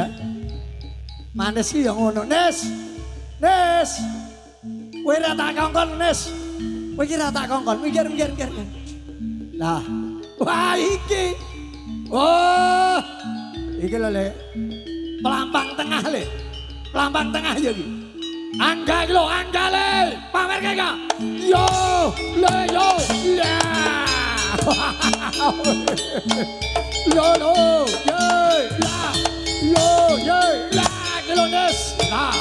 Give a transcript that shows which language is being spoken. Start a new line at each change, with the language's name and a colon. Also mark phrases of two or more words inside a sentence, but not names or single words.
Javanese: Manis ki ya ngono, Nes. Kowe ra tak kongkon, Nes. Kowe iki ra tak kongkon, mikir. Lah, wah iki. Oh, iki lho, Le. Pelampang tengah ya iki. Angga iki lho, angga Le. Pamerke ka. Yo, Le yo. Ya. Yo, la. Yo, la. Kilones. La.